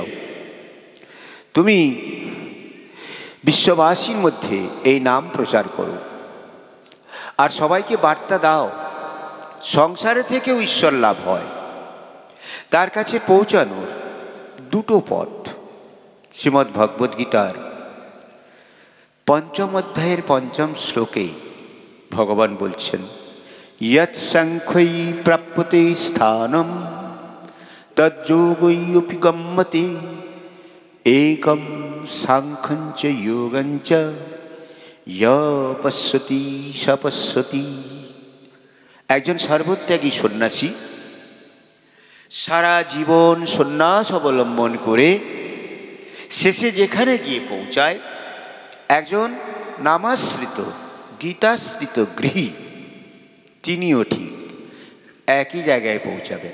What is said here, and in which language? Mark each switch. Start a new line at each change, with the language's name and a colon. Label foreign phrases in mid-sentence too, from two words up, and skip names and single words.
Bangla: তুমি বিশ্ববাসীর মধ্যে এই নাম প্রচার করো, আর সবাইকে বার্তা দাও সংসারে থেকেও ঈশ্বর লাভ হয়। তার কাছে পৌঁছানোর 2টো পথ। শ্রীমদ্ ভগবদ্ গীতার 5ম অধ্যায়ের 5ম শ্লোকে ভগবান বলছেন,
Sanskrit: यत् संख्यै प्राप्यते स्थानं तज्योगैरपि गम्यते एकं सांख्यं च योगं च यः पश्यति स पश्यति।
Bangla: একজন সর্বত্যাগী সন্ন্যাসী সারা জীবন সন্ন্যাস অবলম্বন করে শেষে যেখানে গিয়ে পৌঁছায়, একজন নামাশ্রিত গীতাশ্রিত গৃহী তিনিও ঠিক একই জায়গায় পৌঁছাবেন।